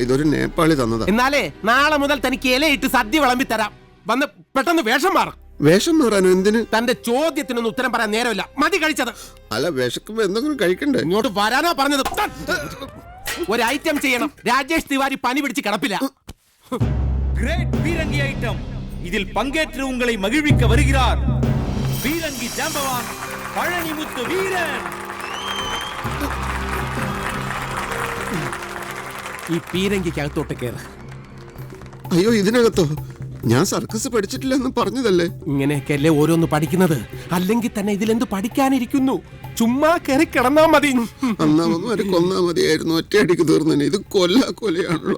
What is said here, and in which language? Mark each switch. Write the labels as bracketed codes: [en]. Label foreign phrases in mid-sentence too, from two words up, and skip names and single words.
[ml] ഇതൊരു നേപ്പാളി തന്നതാ. എന്നാലേ നാളെ മുതൽ തനിക്ക് ഇലയിട്ട് സദ്യ വിളമ്പി തരാം. വന്ന് പെട്ടെന്ന് വേഷം മാറും. വേഷം മാറാനോ? എന്തിന്? തന്റെ ചോദ്യത്തിനൊന്നും ഉത്തരം പറയാൻ നേരമില്ല. മതി കഴിച്ചത്. അല്ല, വിശക്കുമ്പോ എന്തെങ്കിലും കഴിക്കണ്ടേ? ഇങ്ങോട്ട് വരാനാ പറഞ്ഞത്. ഒരു ഐറ്റം ചെയ്യണം. രാജേഷ് തിവാരി പനി പിടിച്ച് കിടപ്പില്ല. [ta] கிரேட் வீரங்கி ஐட்டம். இதில் பங்கேற்று உங்களை மகிழ்விக்க வருகிறார் வீரங்கி ஜாம்பவான் பழனிமுத்து வீரன். [ml] ഈ പീരങ്കിക്കകത്തോട്ട് കയറ്. അയ്യോ ഇതിനകത്തോ? ഞാൻ സർക്കസ് പഠിച്ചിട്ടില്ലെന്ന് പറഞ്ഞതല്ലേ. ഇങ്ങനെയൊക്കെയല്ലേ ഓരോന്ന് പഠിക്കുന്നത്. അല്ലെങ്കിൽ തന്നെ ഇതിലെന്ത് പഠിക്കാനിരിക്കുന്നു? ചുമ്മാ കയറി കിടന്നാ മതി. അന്നാമൊന്നും കൊന്നാ മതിയായിരുന്നു, ഒറ്റയടിക്ക് തീർന്നെ. ഇത് കൊലയാണല്ലോ.